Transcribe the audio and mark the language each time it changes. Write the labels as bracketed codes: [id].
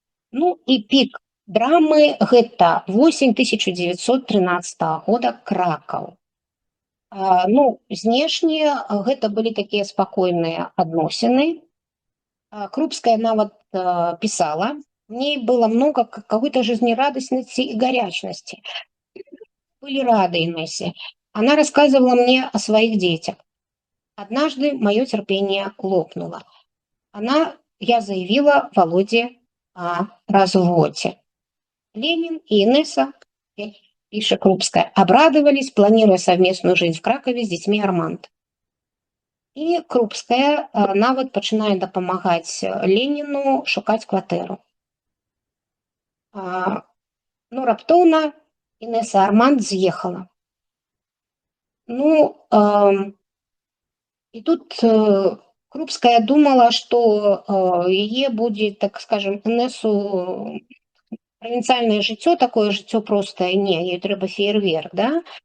[ru] Ну и пик драмы [be] гэта восень 1913 года, Кракаў. Ну, знешне гэта былі такія спакойныя адносіны. [ru] Крупская нават писала, в ней было много какой-то жизнерадостности и горячности. Были рады Инессе. Она рассказывала мне о своих детях. Однажды мое терпение лопнуло. Я заявила Володе о разводе. Ленин и Инесса, пишет Крупская, обрадовались, планируя совместную жизнь в Кракове с детьми Арманд. [be] И Крупская нават пачынае дапамагаць Леніну шукаць кватэру. Ну, раптоўна Інеса Арманд з'ехала. Ну, и тут Крупская думала, што яе будзе, так скажем, Інесу правінцыяльнае жыццё, такое жыццё простае, не, ёй трэба феерверк, да?